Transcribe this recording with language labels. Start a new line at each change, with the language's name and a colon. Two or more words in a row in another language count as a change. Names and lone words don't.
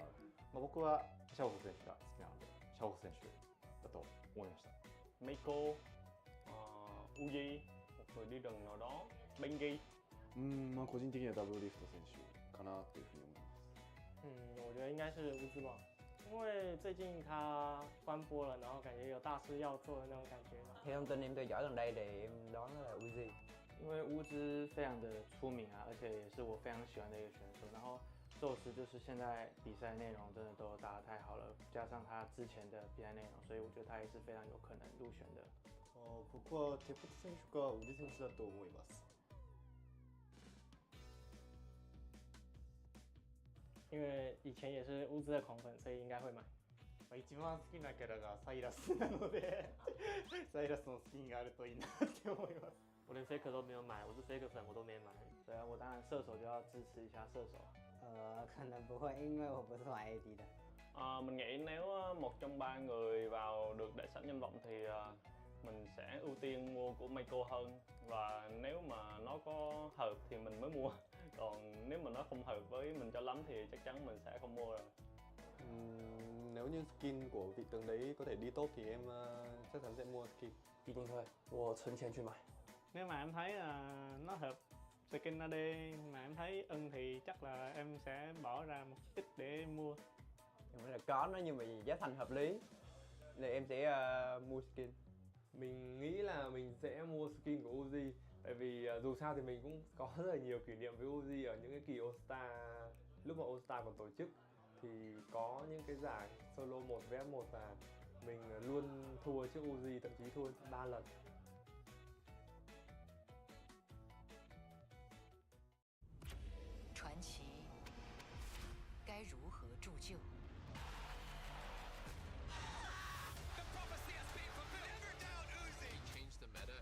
Japanese: 僕はシャオフ選手が好きなので、シャオフ選手だと思いました。Meiko, Uji,
Vietnamese: một người đi rừng nào đó,
Japanese: Bengi。まあ個人的にはダブルリフト選手かなというふうに思います。
Chinese: 我觉得应该是乌兹吧，因为最近他关播了，然后感觉有大事要做的那种感觉嘛。
Vietnamese: Theo thông tin em theo dõi gần đây thì em đoán là Uzi。
Chinese: 因为乌兹非常的出名啊，而且也是我非常喜欢的一个选手。然后宙斯就是现在比赛内容真的都打得太好了，加上他之前的比赛内容，所以我觉得他也是非常有可能入选的。
Japanese: 僕はテフト選手かウリ選手だと思います。
Chinese: 因为以前也是乌兹的狂粉，所以应该会买。
Japanese: 一番好きなキャラがサイラスなのでサイラスのスキンがあるといいなって思います。
Chinese: 我连 Faker 都没有买，我是 Faker 粉，我都没买。对啊，我当然射手就要支持一下射手。可能不会，因为我不是玩 AD 的。
Vietnamese: mình nghĩ nếu một trong ba người vào được đại sảnh danh vọng thì mình sẽ ưu tiên mua của Meiko hơn, và nếu mà nó có hợp thì mình mới mua, còn nếu mà nó không hợp với mình cho lắm thì chắc chắn mình sẽ không mua rồi. Nếu như skin của vị tướng đấy có thể đi top thì em chắc chắn sẽ mua skin.
Chinese: 一定会，我存钱去买。
Vietnamese: Nếu mà em thấy nó hợp skin AD mà em thấy ưng thì chắc là em sẽ bỏ ra một ít để mua. Nếu là có nó nhưng mà giá thành hợp lý thì em sẽ mua skin. Mình nghĩ là mình sẽ mua skin của Uzi, tại vì dù sao thì mình cũng có rất là nhiều kỷ niệm với Uzi ở những cái kỳ All Star, lúc mà All Star còn tổ chức. thì có những cái giải solo 1 vs 1 và mình luôn thua trước Uzi, thậm chí thua 3 lần.
Chinese: Truyền 奇该如何铸就？
English: Changed the meta.